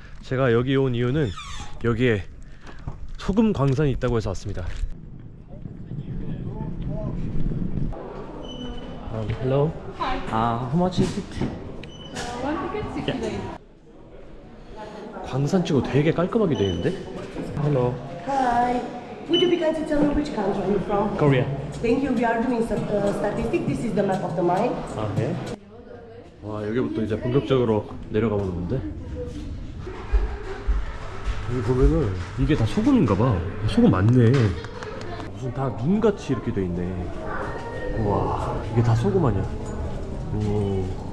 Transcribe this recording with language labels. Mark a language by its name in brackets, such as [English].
[Korean] 제가 여기 온 이유는 여기에 소금 광산이 있다고 해서 왔습니다. [English] Hello. Hi. How much is it? One ticket, 60 days. [Korean] 광산 치고 되게 깔끔하게 되어 있는데? [English] Hello. Hi. Would you be kind to tell me which country are you from? Korea. Thank you. We are doing some statistics. This is the map of the mine. [Korean] 아, 네. 와, 여기부터 이제 본격적으로 내려가 보는 건데. 여기 보면은 이게 다 소금인가 봐. 소금 많네. 무슨 다 눈같이 이렇게 돼 있네. 우와, 이게 다 소금 아니야? 오.